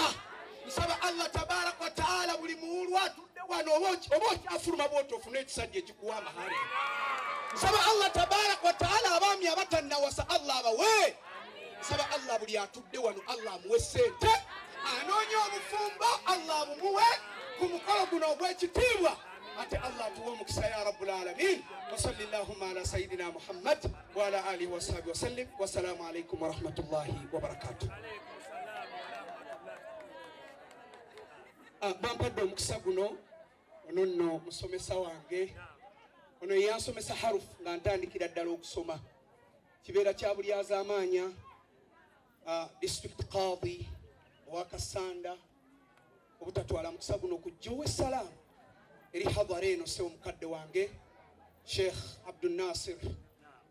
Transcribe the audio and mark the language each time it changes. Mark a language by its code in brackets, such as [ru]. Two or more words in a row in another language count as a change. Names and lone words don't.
[lg] Nsaba [ar] الله تبارك وتعالى [lg] buli muwulu atudde wano oba okyafuluma bw'oti ofune ekisajja ekikuwa amahale. Nsaba [ar] الله تبارك وتعالى [lg] abaami abatannawasa Allah abawe. Nsaba Allah buli atudde wano Allah amuwe ssente, anoonya obufumbo Allah bumuwe ku mukolo guno ogw'ekitiibwa. Ate Allah atuwe omukisa [ar] يا رب العالمين وصلى الله على سيدنا محمد وعلى آله وصحبه وسلم. والسلام عليكم ورحمة الله وبركاته. [lg] Bampadde omukisa guno ono nno musomesa wange, ono yansomesa harufu nga ntandikira ddala okusoma. Kibeera kya buli azaamaanya district qadi wa Kasanda obutatwala mukisa guno okujja ow'essalaamu eri hadhara eno se omukadde wange Sheikh Abdul Nasir.